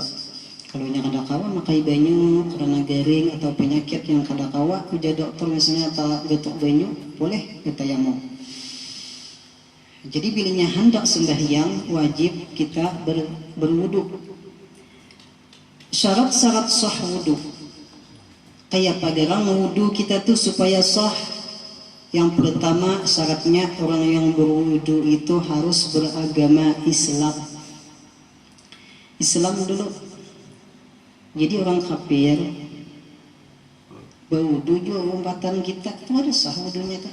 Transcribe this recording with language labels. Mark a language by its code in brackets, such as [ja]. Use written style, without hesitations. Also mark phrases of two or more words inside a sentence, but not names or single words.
[bjn] Kalau yang ada kawa makai banyu karena garing atau penyakit yang kada kawa, ujar dokter misalnya atau getuk banyu, boleh bertayamum. [id] Jadi bilanya hendak sembahyang wajib kita berwudu. Syarat-syarat sah wudu. [bjn] Kayak pagarang wudu kita tuh supaya sah. [id] Yang pertama syaratnya orang yang berwudu itu harus beragama Islam. Islam dulu. Jadi orang kafir berwudu juga umpatan kita itu ada sah wudunya tak?